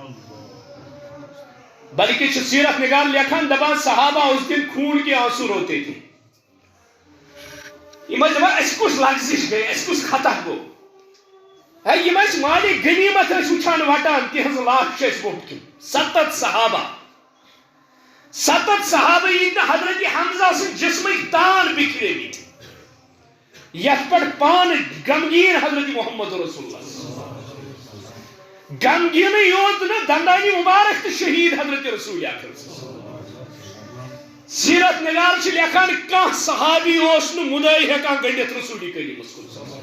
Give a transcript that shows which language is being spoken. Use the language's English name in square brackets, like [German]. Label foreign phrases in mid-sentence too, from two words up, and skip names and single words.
[Kashmiri] بلکہ چھُ سیرت نگار لیکھان دپان صحابہ [Urdu] اس دن خوٗن کے آنسو روتے تھے [Kashmiri] یم ٲسۍ دپان اَسہِ کُس لغزش گٔے اَسہِ کُس خطا گوٚو ہے یم ٲسۍ مالِ غنیمت ٲسۍ وٕچھان وٹان تِہنٛز لاش چھِ اَسہِ برونٛٹھ کِنۍ 70 صحابہ 70 صحابہ ییٚتہِ نہٕ حضرت حمزہ سٕنٛدۍ جسمٕکۍ تان بِکھریمٕتۍ یتھ پٮ۪ٹھ پانہٕ غمگیٖن حضرت محمد رسول اللہ غمگیٖنٕے یوت نہٕ دندانہِ مُبارک تہٕ شہید حضرت رسول اکرم سیرت نگار چھِ لیکھان کانٛہہ صحابی اوس نہٕ مُدعے ہٮ۪کان گٔنڈِتھ رسول کریٖمس کُن